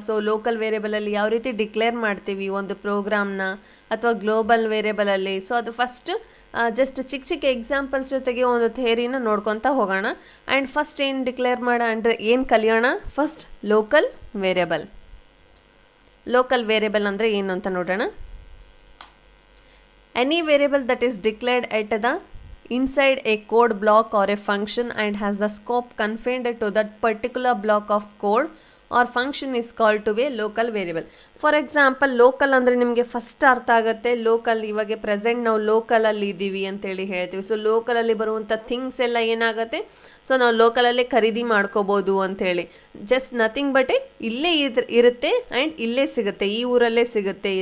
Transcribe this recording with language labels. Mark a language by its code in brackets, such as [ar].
[kn] So local ವೇರಿಯಬಲಲ್ಲಿ ಯಾವ ರೀತಿ declare ಮಾಡ್ತೀವಿ ಒಂದು ಪ್ರೋಗ್ರಾಮ್ನ, ಅಥವಾ ಗ್ಲೋಬಲ್ ವೇರಿಯಬಲಲ್ಲಿ. ಸೊ ಅದು ಫಸ್ಟ್ ಜಸ್ಟ್ ಚಿಕ್ಕ ಎಕ್ಸಾಂಪಲ್ಸ್ ಜೊತೆಗೆ ಒಂದು ಥಿಯರಿನ ನೋಡ್ಕೊತಾ ಹೋಗೋಣ. ಆ್ಯಂಡ್ ಫಸ್ಟ್ ಏನು ಡಿಕ್ಲೇರ್ ಅಂದರೆ ಏನು ಕಲಿಯೋಣ, first local variable. Local variable ಅಂದರೆ ಏನು ಅಂತ ನೋಡೋಣ. [en] Any variable that is declared at the inside a code block or a function and has the scope confined to that particular block of code or function is called to be a local variable. [kn] For example local ಅಂದರೆ ನಿಮಗೆ first ಅರ್ಥ ಆಗುತ್ತೆ. Local, ಇವಾಗ present ನಾವು ಲೋಕಲಲ್ಲಿ ಇದ್ದೀವಿ ಅಂತೇಳಿ ಹೇಳ್ತೀವಿ. So ಲೋಕಲಲ್ಲಿ ಬರುವಂಥ ಥಿಂಗ್ಸ್ ಎಲ್ಲ ಏನಾಗುತ್ತೆ, ಸೊ ನಾವು ಲೋಕಲಲ್ಲೇ ಖರೀದಿ ಮಾಡ್ಕೋಬೋದು ಅಂಥೇಳಿ. [en] just nothing but [kn] ಇಲ್ಲೇ ಇರುತ್ತೆ ಆ್ಯಂಡ್ ಇಲ್ಲೇ ಸಿಗುತ್ತೆ, ಈ ಊರಲ್ಲೇ ಸಿಗುತ್ತೆ.